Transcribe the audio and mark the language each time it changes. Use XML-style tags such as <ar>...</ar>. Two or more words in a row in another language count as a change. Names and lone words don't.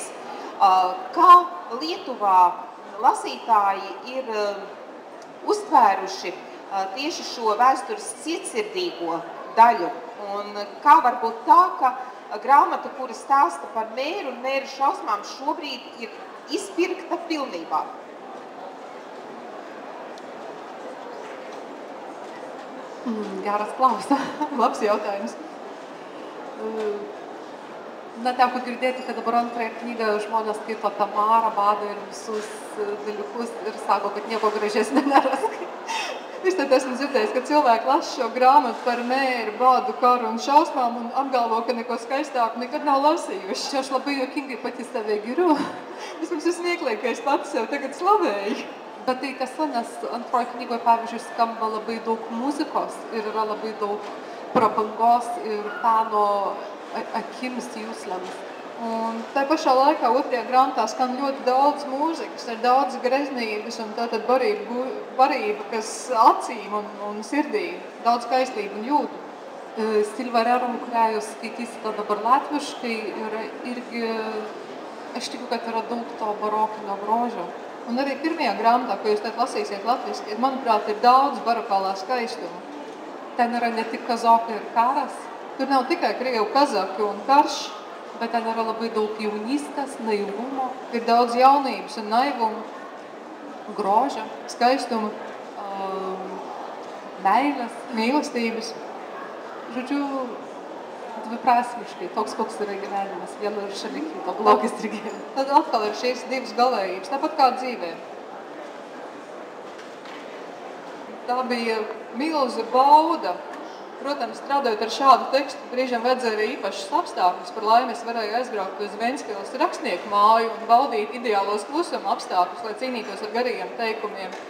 <lv>Kā Lietuvā lasītāji ir uztvēruši tieši šo vēstures cietsirdīgo daļu. Un kā varbūt tā, ka grāmata, kura stāsta par mēru un mēru šausmām, šobrīd ir izpirkta pilnībā.</lv> <lt>Geras klausimas.</lt> <lv>Labs jautājums.</lv> <lt>Na, teko girdėti, kad dabar antrąją knygą žmonės skaito apie marą, badą ir visus dalykus ir sako, kad nieko gražesnio neras.</lt> <lv>Es tad esmu dzirdējis, ka cilvēki lasa šo grāmatu par mēru, badu, karu un šausmām un apgalvo, ka neko skaistāku nekad nav lasījuši.</lv> <lt>Aš labai juokingai pati save giriu.</lt> <lv>Vispirms ir smieklīgi, ka es pati sev tagad slavēju.</lv> <lt>Bet tai tiesa, nes antroji knygoje, pavyzdžiui, skamba labai daug muzikos ir yra labai daug prabangos ir peno akims jūslėms.</lt> <lv>Un tā pašā laikā otrajā grāmatā skan ļoti daudz mūzikas, ir daudz greznības un tātad varība, kas acīm un sirdīm, daudz skaistību un jūtu.</lv> <lt>Silva Rerum, kurią jūs skaitysite dabar latviškai, yra irgi, aš tikiu, kad yra daug to barokinio grožio.</lt> <lv>Un arī pirmajā grāmatā, ko jūs tad lasīsiet latviski, manuprāt, ir daudz barokālā skaistuma.</lv> <lt>Ten yra ne tik kazokai ir karas.</lt> <lv>Tur nav tikai krievu kazaki un karš,</lv> <lt>bet ten yra labai daug jaunystės, naivumo.</lt> <lv>Ir daudz jaunības un naivumu,</lv> <lt>grožio,</lt> <lv>skaistuma,</lv> <lt>meilės,</lt> <lv>mīlestības.</lv> <lt>Žodžiu, dviprasmiškai, toks koks yra gyvenimas, viena ir šalia kito, blogis ir gėris.</lt> <lv>Tad atkal ir šīs divas galējības, tāpat kā dzīvē. Tā bija milza bauda. Protams, strādājot ar šādu tekstu, brīžam vajadzēja arī īpašas apstākļus. Par laimi es varēju aizbraukt uz Ventspils rakstnieku māju un baudīt ideālos klusuma apstākļus, lai cīnītos ar garajiem teikumiem.</lv>